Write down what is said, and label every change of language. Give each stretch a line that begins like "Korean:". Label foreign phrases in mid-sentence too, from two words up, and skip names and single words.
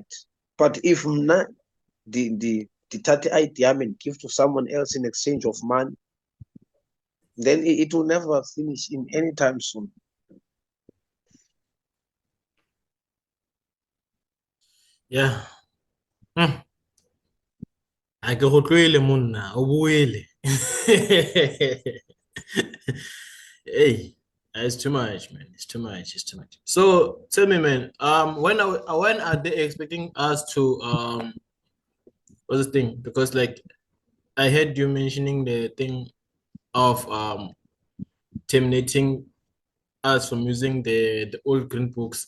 English: But if not, the 30 IDM and give to someone else in exchange of money, then it will never finish in any time soon. Yeah.
Tswana: A ke go tloele monna o boele.
English: Hey, it's too much, man. It's too much. It's too much. So tell me, man. When are they expecting us to what's the thing? Because like I heard you mentioning the thing of terminating us from using the old green books.